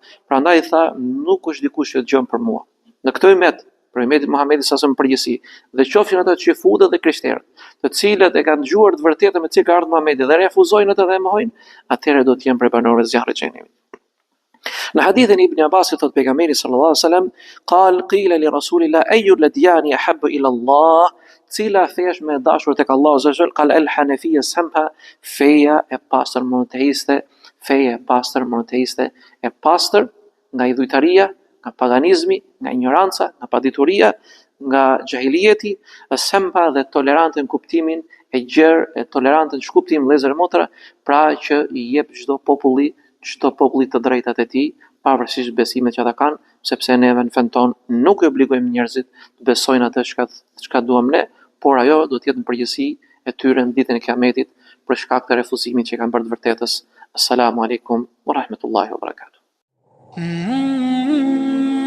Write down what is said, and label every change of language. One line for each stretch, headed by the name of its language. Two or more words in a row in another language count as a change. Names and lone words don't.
Albanian: Prandaj tha, nuk është dikush që dëgjon për mua. Në këtë umet, për umetin Muhamedi
Arabic: صلى الله عليه وسلم
Albanian: përgjithësi, dhe qofshin ata xhifudë dhe krishterë, të cilët e kanë dëgjuar të vërtetën me cilë ka ardhur Muhamedi dhe refuzojnë atë dhe e mohojnë, atëherë do të jenë prej banorëve të zjarrit të xhenemit. Në hadithin e Ibn Abbasit thot pejgamberi
Arabic: صلى الله عليه وسلم, قيل لرسول الله أي الأديان أحب إلى الله,
Albanian: cila fe është më e dashur tek Allahu
Arabic: عز وجل? قال الحنيفية السمحة,
Albanian: feja e pastër monoteiste, feja e pastër monoteiste, e pastër nga idhujtaria, nga paganizmi, nga ignoranca, nga padituria, nga xahilieti, samha dhe tolerante në kuptimin e gjerë, e tolerante në shkuptim vëllezër e motra, pra që i jep çdo populli të drejtat e tij, pavarësisht besimit që ata kanë, sepse neve në fen ton nuk e obligojmë njerëzit të besojnë atë çka duam ne, por ajo do të jetë në përgjithësi e tyre në ditën e Kiametit për shkak të refuzimit që kanë bërë të vërtetës.
Arabic: السلام عليكم ورحمة الله وبركاته.